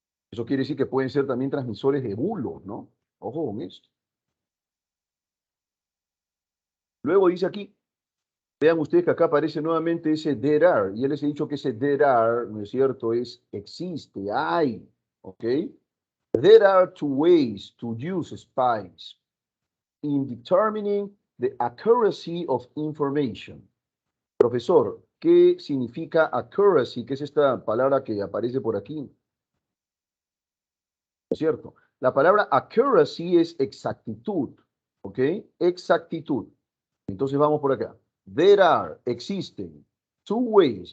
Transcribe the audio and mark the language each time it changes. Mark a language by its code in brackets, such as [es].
[es] Eso quiere decir que pueden ser también transmisores de bulos, ¿no? Ojo con esto. Luego dice aquí, vean ustedes que acá aparece nuevamente ese [en] there are. [es] Ya les he dicho que ese [en] there are, [es] ¿no es cierto? Es existe, hay. ¿Ok? [en] There are two ways to use spies in determining the accuracy of information. [es] Profesor, ¿qué significa accuracy? ¿Qué es esta palabra que aparece por aquí? ¿No es cierto? La palabra accuracy es exactitud, ¿ok? Exactitud. Entonces vamos por acá. [en] There are, [es] existen, [en] two ways.